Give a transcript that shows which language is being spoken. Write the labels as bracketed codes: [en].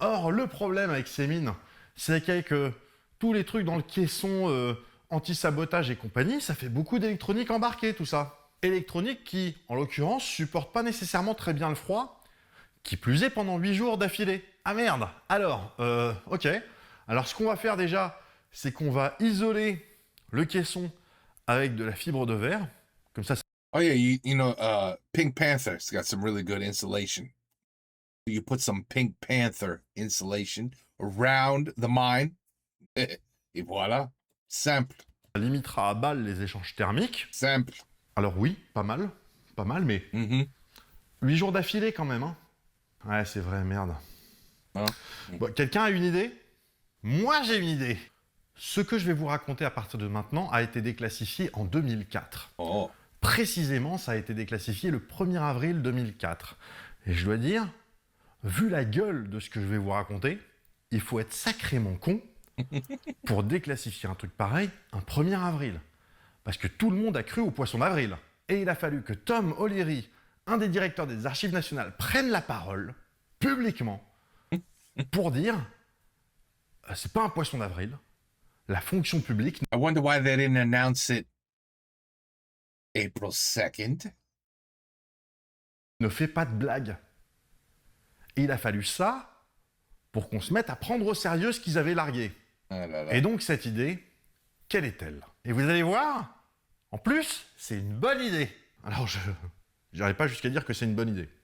[fr] Or, le problème avec ces mines, c'est qu'avec tous les trucs dans le caisson anti-sabotage et compagnie, ça fait beaucoup d'électronique embarquée, tout ça. Électronique qui, en l'occurrence, supporte pas nécessairement très bien le froid, qui plus est pendant 8 jours d'affilée. Ah merde! Alors, ok. Alors, ce qu'on va faire déjà, c'est qu'on va isoler le caisson avec de la fibre de verre. Comme ça, [en] Oh yeah, you know, Pink Panther's got some really good insulation. You put some Pink Panther insulation around the mine, et voilà. Simple. [fr] ça limitera à balle les échanges thermiques. Simple. Alors oui, pas mal, mais 8 jours d'affilée quand même, hein. Ouais, c'est vrai, merde. Bon, quelqu'un a une idée? Moi, j'ai une idée. Ce que je vais vous raconter à partir de maintenant a été déclassifié en 2004. Oh. Précisément, ça a été déclassifié le 1er avril 2004. Et je dois dire, vu la gueule de ce que je vais vous raconter, il faut être sacrément con pour déclassifier un truc pareil un 1er avril. Parce que tout le monde a cru au poisson d'avril. Et il a fallu que Tom O'Leary, un des directeurs des Archives nationales, prenne la parole, publiquement, pour dire c'est pas un poisson d'avril, la fonction publique [en] I wonder why they didn't announce it April 2nd. [fr] ne fait pas de blague. Et il a fallu ça pour qu'on se mette à prendre au sérieux ce qu'ils avaient largué. Ah là là. Et donc cette idée, quelle est-elle? Et vous allez voir, en plus, c'est une bonne idée. Alors je n'irai pas jusqu'à dire que c'est une bonne idée.